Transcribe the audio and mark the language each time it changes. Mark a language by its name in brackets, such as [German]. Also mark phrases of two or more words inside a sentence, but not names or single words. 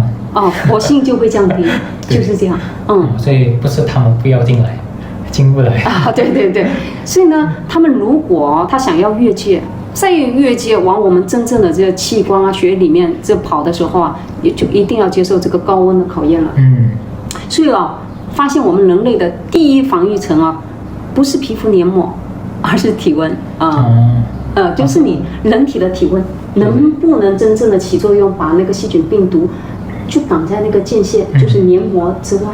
[Chinese] 活性就會降低，就是這樣。所以不是他們不要進來。進不來對，所以呢，他們如果他想要越界，再越界往我们真正的這個器官啊、血裡面這跑的時候啊，也就一定要接受這個高溫的考驗了。所以發現我們人類的第一防禦層啊，不是皮膚黏膜，而是體溫就是你人體的體溫能不能真正的起作用，把那個細菌病毒就擋在那個界限，就是黏膜之外。